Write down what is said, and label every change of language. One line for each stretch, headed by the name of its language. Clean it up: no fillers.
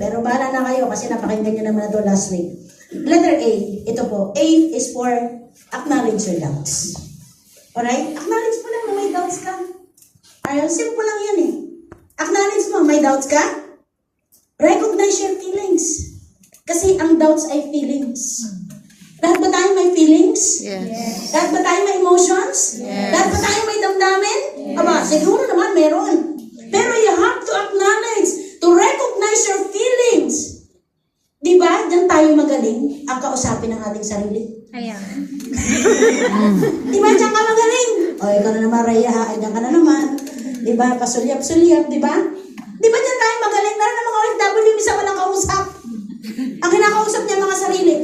Filipino: Pero bahala na kayo kasi napakinggan nyo naman na ito
English: last week.
Filipino: Letter A. Ito po.
English: A is for acknowledge your doubts.
Filipino: Alright?
English: Acknowledge
Filipino: mo lang na may doubts ka. Ayun, simple lang yan eh.
English: Acknowledge
Filipino: mo, may doubts ka?
English: Recognize your feelings.
Filipino: Kasi ang doubts ay feelings. Lahat ba tayo may feelings?
English: Yes.
Filipino: Lahat ba tayo may emotions?
English: Yes.
Filipino: Lahat ba tayo may damdamin? Aba, siguro naman meron.
English: Pero you have to acknowledge, to recognize your feelings.
Filipino: Di ba? Diyan tayo magaling ang kausapin ng ating sarili. Ayan. Di ba? Diyan ka magaling. O, ikaw na naman, Rhea, ha? Diyan ka na naman. Di ba? Pasulyap-sulyap, di ba? Di ba diyan tayo magaling? Meron na mga OFW, isa walang kausap. Ang kinakausap niya mga sarili.